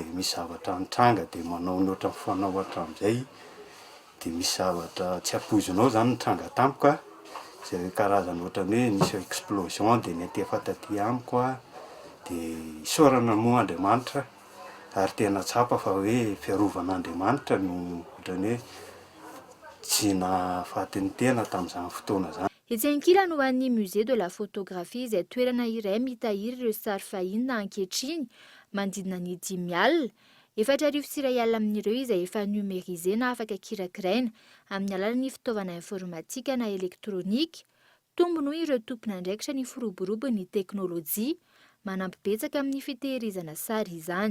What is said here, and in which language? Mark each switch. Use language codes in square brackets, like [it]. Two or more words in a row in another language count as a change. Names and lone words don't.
[mg] misy zavatra nitranga dia manao ny ohatran'ny fanao hatramin'izay dia misy zavatra tsy ampoizinao zany nitranga tampoka izay karazana ohatrany hoe nisy explosion dia netefa taty amiko dia isaorana moa Andriamanitra ary tena tsapa fa hoe fiarovanaandriamanitra no ohatrany hoe tsy nahafaty ny tena tamin'izany fotoana zany. Etsy ankilany ho an'ny [fr] musée de la photographie [mg] izay toerana iray mitahiry ireo sary fahiny na ankehitriny manodidina ny 5 alina, 4 sy 2 alina amin'ireo izay efa numérisé na afaka kirakiraina amin'ny alalan'ny fitaovana informatika na elektronika. Tombony hoy ireo tompona andraikitra ny firoborobon'ny teknôlôjia manampy betsaka amin'ny fitehirizana sary izany.